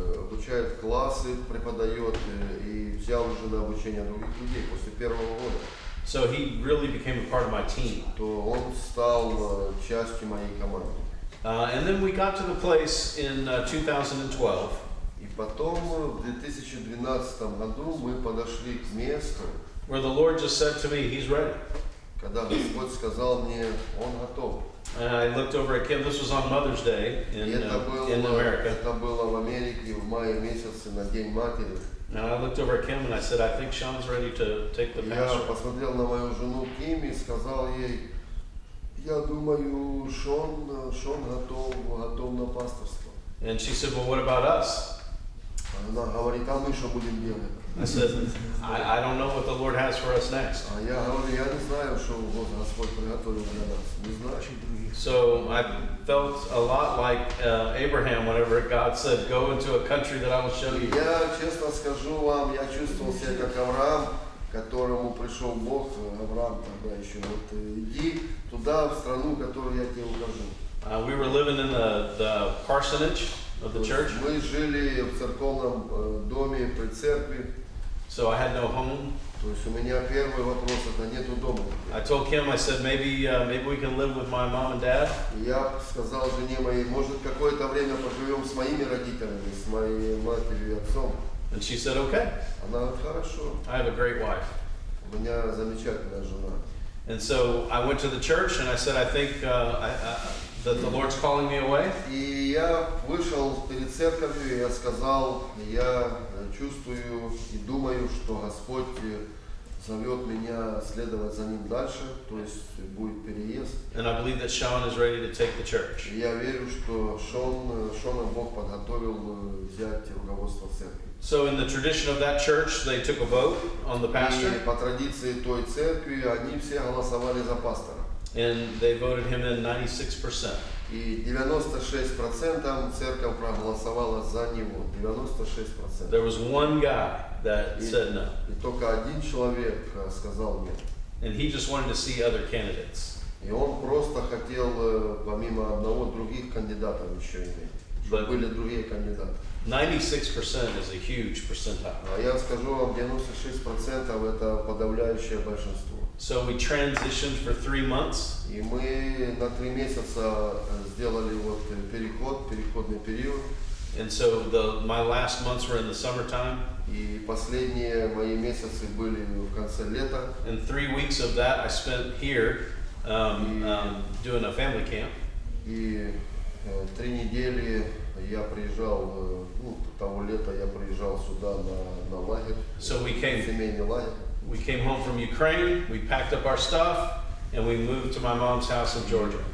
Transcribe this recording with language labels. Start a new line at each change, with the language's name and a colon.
Russian: Обучает классы, преподает и взял уже на обучение других людей после 1-го года.
English: So he really became a part of my team.
Russian: То он стал частью моей команды.
English: And then we got to the place in 2012
Russian: И потом в 2012 году мы подошли к месту,
English: where the Lord just said to me, he's ready.
Russian: когда Господь сказал мне, он готов.
English: And I looked over at Kim. This was on Mother's Day
Russian: И
English: in America.
Russian: это было в Америке в мае месяце на День матери.
English: And I looked over at Kim and I said, I think Sean's ready to take the
Russian: Я
English: pastor.
Russian: посмотрел на мою жену Ким и сказал ей, я думаю, Шон готов на пасторство.
English: And she said, well, what about us?
Russian: Она говорит, а мы что будем делать?
English: I said, I don't know what the Lord has for us next.
Russian: А я говорю, я не знаю, что Господь приготовил для нас. Не знаю.
English: So I felt a lot like Abraham whenever God said, go into a country that I will show you.
Russian: Я честно скажу вам, я чувствовал себя как Авраам, которому пришел Бог, Авраам тогда еще, вот иди туда, в страну, которую я тебе укажу.
English: We were living in the parsonage of the church.
Russian: Мы жили в церковном доме при церкви.
English: So I had no home.
Russian: То есть у меня первый вопрос, это нету дома.
English: I told Kim, I said, maybe we can live with my mom and dad.
Russian: Я сказал жене моей, может какое-то время поживем с моими родителями, с моей матерью и отцом.
English: And she said, okay.
Russian: Она говорит, хорошо.
English: I have a great wife.
Russian: У меня замечательная жена.
English: And so I went to the church and I said, I think that the Lord's calling me away.
Russian: И я вышел перед церковью, и я сказал, я чувствую и думаю, что Господь зовет меня следовать за Ним дальше, то есть будет переезд.
English: And I believe that Sean is ready to take the church.
Russian: И я верю, что Шона Бог подготовил взять руководство церкви.
English: So in the tradition of that church, they took a vote on the pastor.
Russian: И по традиции той церкви они все голосовали за пастора.
English: And they voted him in 96%.
Russian: И 96% церковь проголосовала за него. 96%.
English: There was one guy that said no.
Russian: И только один человек сказал нет.
English: And he just wanted to see other candidates.
Russian: И он просто хотел, помимо одного, других кандидатов еще иметь. Чтобы были другие кандидаты.
English: 96% is a huge percentile.
Russian: А я скажу вам, 96% это подавляющее большинство.
English: So we transitioned for 3 months.
Russian: И мы на 3 месяца сделали вот переходный период.
English: And so my last months were in the summertime.
Russian: И последние мои месяцы были в конце лета.
English: And 3 weeks of that I spent here doing a family camp.
Russian: И 3 недели я приезжал, того лета я приезжал сюда на лагерь,
English: So
Russian: семейный лагерь.
English: we came home from Ukraine, we packed up our stuff, and we moved to my mom's house in Georgia.